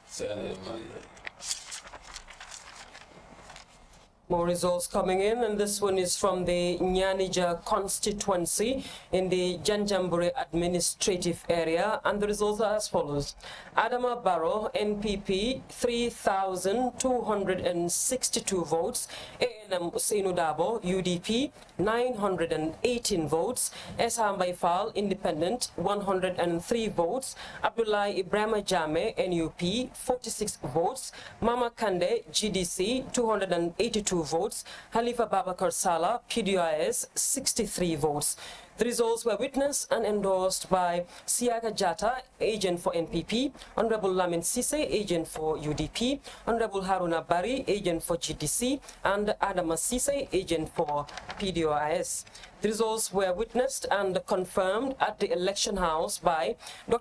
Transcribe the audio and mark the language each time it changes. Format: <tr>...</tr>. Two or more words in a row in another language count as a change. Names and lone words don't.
<en>More results coming in, and this one is from the Nyanija constituency in the Janjanbureh administrative area, and the results are as follows. Adama Barrow, NPP, 3,262 votes. ANM Usainu Dabo, UDP, 918 votes. Esa Mbaifal, Independent, 103 votes. Abdullah Ibrahim Jame, NUP, 46 votes. Mama Kande, GDC, 282 votes. Halifa Babakar Salah, PDIS, 63 votes. The results were witnessed and endorsed by Siaka Jata, agent for NPP, Honorable Lamin Sise, agent for UDP, Honorable Haruna Bari, agent for GDC, and Adama Sise, agent for PDOIS. The results were witnessed and confirmed at the election house by Dr.</en>